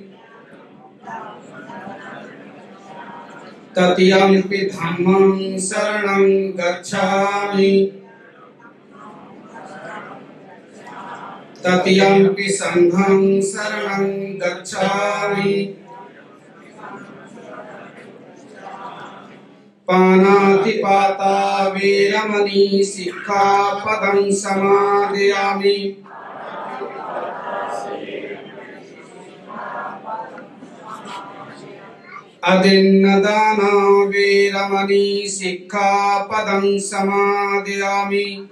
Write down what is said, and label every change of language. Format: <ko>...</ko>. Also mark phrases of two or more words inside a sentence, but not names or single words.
<pi>तृतीयंपि धम्मं शरणं गच्छामि तृतीयंपि संघं शरणं गच्छामि पानातिपाता वेरमणि सिक्खापदं समादयामि। अदिन्नदाना वेरमणि सिक्खापदं समादयामि।</pi>